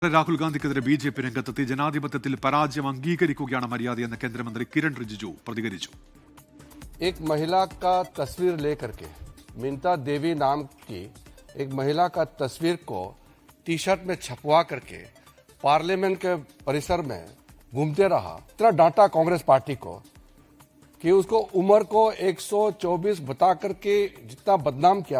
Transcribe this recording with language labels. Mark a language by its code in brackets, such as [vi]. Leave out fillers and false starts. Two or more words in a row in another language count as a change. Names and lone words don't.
[ml] രാഹുൽ ഗാന്ധിക്കെതിരെ ബി.ജെ.പി രംഗത്തെത്തി ജനാധിപത്യത്തിൽ പരാജയം അംഗീകരിക്കുകയാണ് മര്യാദയെന്ന് കേന്ദ്രമന്ത്രി കിരൺ റിജിജു പ്രതികരിച്ചു. [hi] एक महिला का तस्वीर लेकर के मिंता देवी नाम की एक महिला का तस्वीर को टी शर्ट में छपवा करके पार्लियामेंट के परिसर में घूमते रहा. इतना डांटा कांग्रेस पार्टी को कि उसको उम्र को 124 बता करके जितना बदनाम किया.